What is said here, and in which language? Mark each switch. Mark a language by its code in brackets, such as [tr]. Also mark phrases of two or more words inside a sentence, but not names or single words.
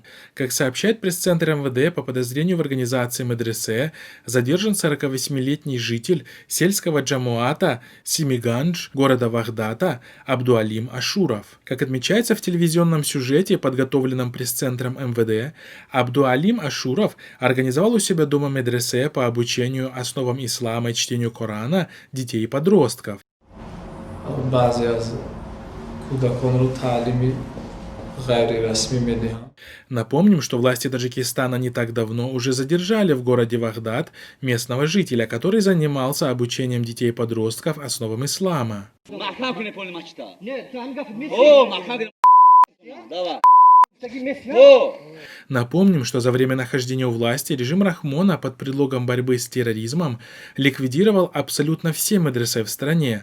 [ru] Как сообщает пресс-центр МВД, по подозрению в организации медресе задержан 48-летний житель сельского джамуата Семигандж города Вахдата Абдуалим Ашуров. Как отмечается в телевизионном сюжете, подготовленном пресс-центром МВД, Абдуалим Ашуров организовал у себя дома медресе по обучению основам ислама и чтению Корана детей и подростков. [fa] بعضی از کودکان رو تعلیمی غیر رسمی می‌دهند. [ru] Напомним, что власти Таджикистана не так давно уже задержали в городе Вахдат местного жителя, который занимался обучением детей и подростков основам ислама. Напомним, что за время нахождения у власти режим Рахмона под предлогом борьбы с терроризмом ликвидировал абсолютно все медресе в стране.